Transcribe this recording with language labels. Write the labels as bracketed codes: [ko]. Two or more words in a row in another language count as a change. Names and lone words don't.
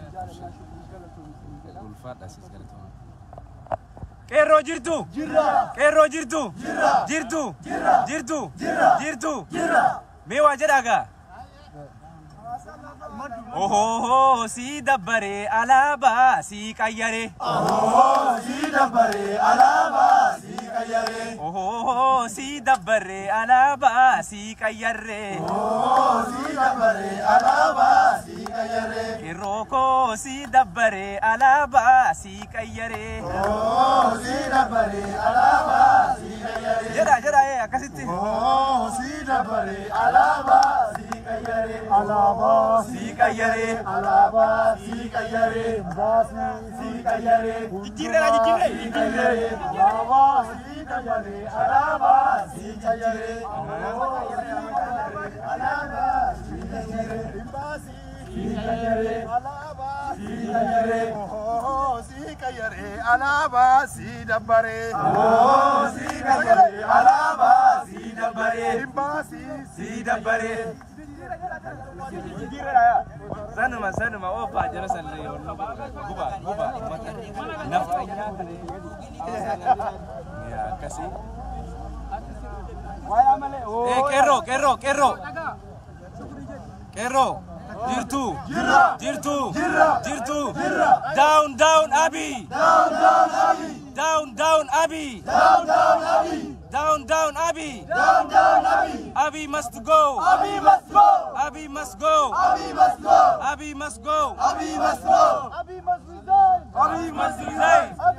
[om] jaalannaa shurrii galatoom ulfaadha sis galatoom Kerro jirtu jirra Kerro jirtu jirra jirtu jirra jirtu jirra jirtu jirra mewa jedhaga Oh, si dabbare alaba si qayyare Oh, si dabbare alaba si qayyare Oh, si dabbare alaba si qayyare Oh, si dabbare alaba si qayyare Kerroko si dabbare alaba si qayyare Oh, si dabbare alaba si qayyare Jeda akkasitti Oh, si dabbare alaba si qayyare alaba si qayyare alaba si qayyare baasi si qayyare jijjiirre alaba si qayyare alaba si qayyare alaba si qayyare baasi si qayyare alaba si qayyare oh si qayyare alaba si dabbare oh si qayyare alaba si dabbare baasi si dabbare sanuma ofa jara salle guba mata naftanya ya kasi Kerro jirtu [en] down Abi Abi must go Abi must go Abi must resign Abi must resign